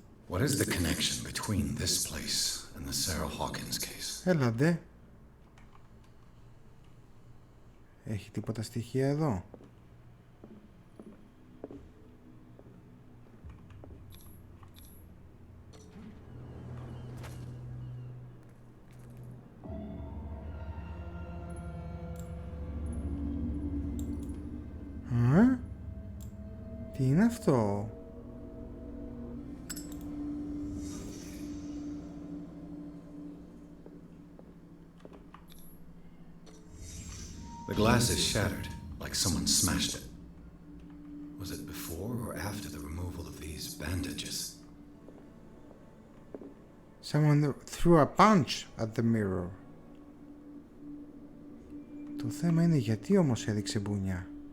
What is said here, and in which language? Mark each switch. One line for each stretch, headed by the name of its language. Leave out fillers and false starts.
English: What is the connection between this place and the Sarah Hawkins case?
Greek: Έλα ντε. Έχει τίποτα στοιχεία εδώ? Τι είναι αυτό?
English: The glass is shattered, like someone smashed it. Was it before or after the removal of these bandages? Someone threw a punch at the mirror.
Greek: Το θέμα είναι γιατί όμως έδειξε μπουνιά.